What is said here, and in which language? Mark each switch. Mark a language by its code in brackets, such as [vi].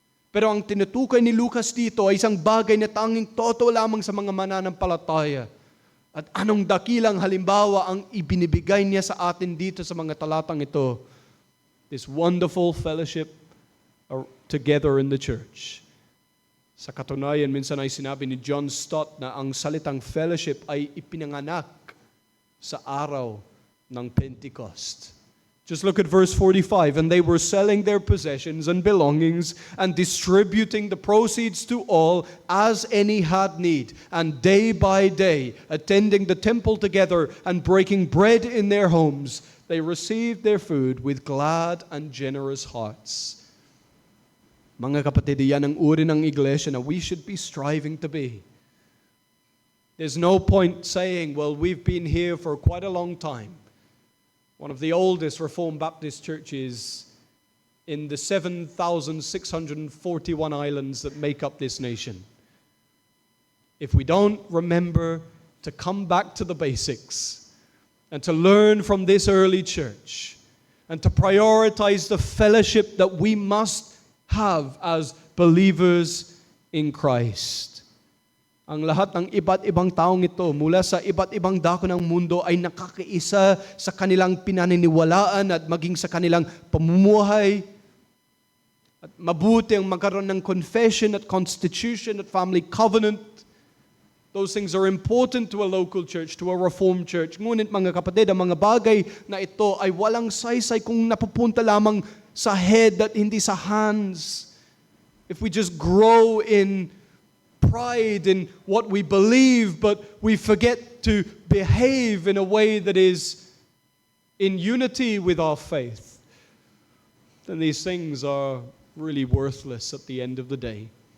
[tl] Pero ang tinutukoy ni Lucas dito ay isang bagay na tanging totoo lamang sa mga mananampalataya. At anong dakilang halimbawa ang ibinibigay niya sa atin dito sa mga talatang ito? [en] This wonderful fellowship together in the church. [tl] Sa katunayan, minsan ay sinabi ni John Stott na ang salitang fellowship ay ipinanganak sa araw ng Pentecost. [en] Just look at verse 45. And they were selling their possessions and belongings and distributing the proceeds to all as any had need. And day by day, attending the temple together and breaking bread in their homes, they received their food with glad and generous hearts. [tl] Mga kapatid, yan ang uri ng iglesia na [en] we should be striving to be. There's no point saying, well, we've been here for quite a long time. One of the oldest Reformed Baptist churches in the 7,641 islands that make up this nation. If we don't remember to come back to the basics and to learn from this early church and to prioritize the fellowship that we must have as believers in Christ. [tl] Ang lahat ng iba't ibang taong ito mula sa iba't ibang dako ng mundo ay nakakaisa sa kanilang pinaniniwalaan at maging sa kanilang pamumuhay. At mabuti ang magkaroon ng confession at constitution at family covenant. [en] Those things are important to a local church, to a Reformed church. [tl] Ngunit mga kapatid, ang mga bagay na ito ay walang saysay kung napupunta lamang sa head at hindi sa hands. [en] If we just grow in pride in what we believe, but we forget to behave in a way that is in unity with our faith, then these things are really worthless at the end of the day.